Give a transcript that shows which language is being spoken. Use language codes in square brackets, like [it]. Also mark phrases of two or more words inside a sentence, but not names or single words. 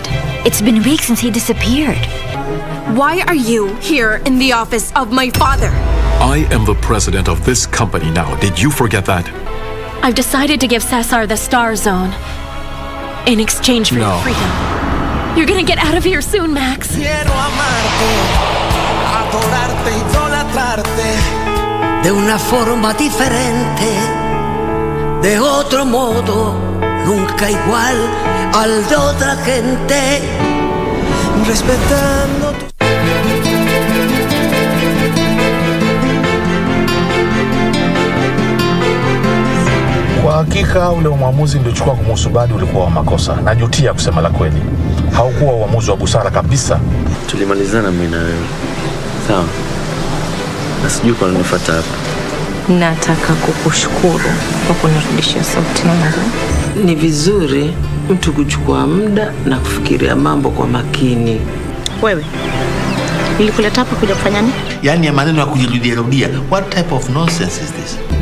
[en] It's been weeks since he disappeared. Why are you here in the office of my father? I am the president of this company now. Did you forget that? I've decided to give Cesar the Star Zone in exchange for your freedom. You're gonna get out of here soon, Max. [es] Quiero amarte, adorarte, idolatrarte. De una forma diferente, de otro modo, nunca igual al de otra gente, respetando tu... [sw] Kwa hakika ule uamuzi niliochukua kumhusu Badi ulikuwa wa makosa. Najutia kusema la kweli. Haukuwa uamuzi wa busara kabisa. Tulimalizana mimi na wewe. Sawa. Na sijui kwa nini nifuata hapa. Nataka kukushukuru kwa kunirudishia sauti yangu. Ni vizuri mtu kuchukua muda na kufikiria mambo kwa makini. Wewe, nilikuleta hapa kuja kufanya nini? Yaani ya maneno ya kujirudia. [en] What type of nonsense is this?